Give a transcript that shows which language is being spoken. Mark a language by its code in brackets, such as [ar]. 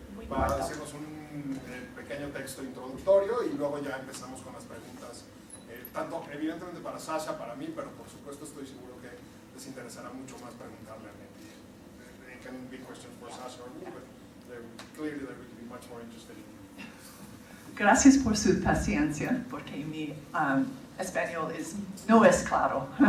[es] Va a hacernos un pequeño texto introductorio y luego ya empezamos con las preguntas, tanto evidentemente para Sasha, para mí, pero por supuesto estoy seguro que les interesará mucho más preguntarle a Nettie. [en] They can be questions for Sasha or me, but clearly they're going to be much more interested in you. [es] Gracias por su paciencia, porque mi español no es claro.